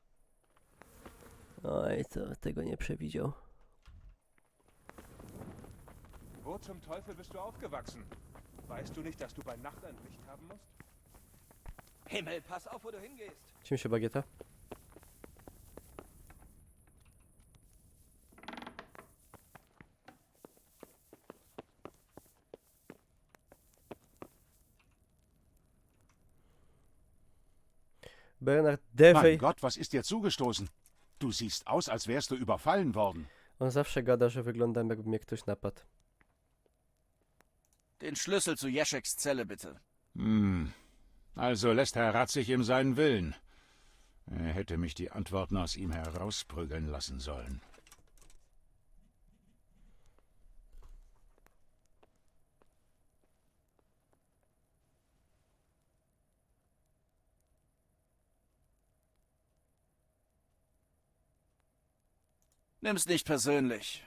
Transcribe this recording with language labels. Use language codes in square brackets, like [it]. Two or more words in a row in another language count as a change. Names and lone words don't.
[pl] Oj, to tego nie przewidział. [de] Wo zum Teufel bist du aufgewachsen? Weißt du nicht, dass du bei Nacht ein Licht haben musst? Himmel, pass auf, wo du hingehst. [pl] Czym się bagieta? Bernard Devey. [de] Mein Gott, was ist dir zugestoßen? Du siehst aus, als wärst du überfallen worden. [pl] On zawsze gada, że wyglądam, jakby mnie ktoś napadł. [de] Den Schlüssel zu Jescheks Zelle, bitte. Also lässt Herr Ratzig ihm seinen Willen. Er hätte mich die Antworten aus ihm herausprügeln lassen sollen. Nimm's nicht persönlich.